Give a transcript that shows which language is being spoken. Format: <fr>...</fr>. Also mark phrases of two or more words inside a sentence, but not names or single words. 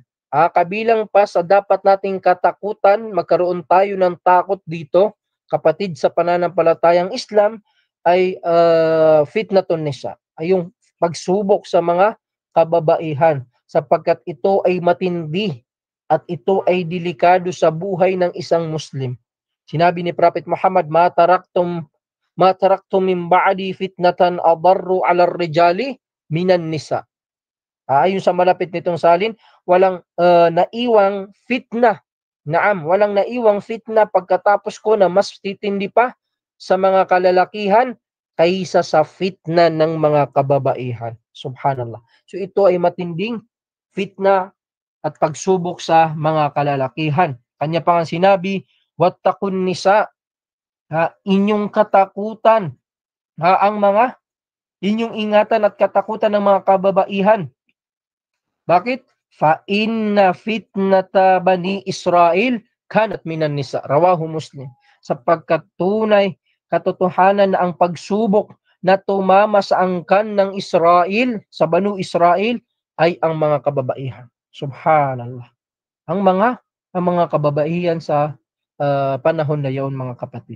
<tl>Kabilang pa sa dapat nating katakutan, magkaroon tayo ng takot dito, kapatid, sa pananampalatayang Islam, ay</tl> <ar>فتنة النساء,</ar> <tl>ay yung pagsubok sa mga kababaihan, sapagkat ito ay matindi at ito ay delikado sa buhay ng isang Muslim. Sinabi ni Prophet Muhammad,</tl> <ar>ما تركتم من بعدي فتنة أضر على الرجال من النساء.</ar> <tl>Ayon sa malapit nitong salin, walang naiwang fitna. Naam, walang naiwang fitna pagkatapos ko na mas titindi pa sa mga kalalakihan kaysa sa fitna ng mga kababaihan. Subhanallah. So ito ay matinding fitna at pagsubok sa mga kalalakihan. Kanya pa nga sinabi,</tl> <ar>واتقوا النساء,</ar> <tl>inyong katakutan, ang mga inyong ingatan at katakutan ng mga kababaihan. Bakit?</tl> <ar>فإن فتنة بني إسرائيل كانت من النساء. رواه مسلم.</ar> <tl>Sapagkat tunay katotohanan na ang pagsubok na tumama sa angkan ng Israel, sa Banu Israel, ay ang mga kababaihan. Subhanallah. Ang mga kababaihan sa panahon na yaon, mga kapatid.</tl>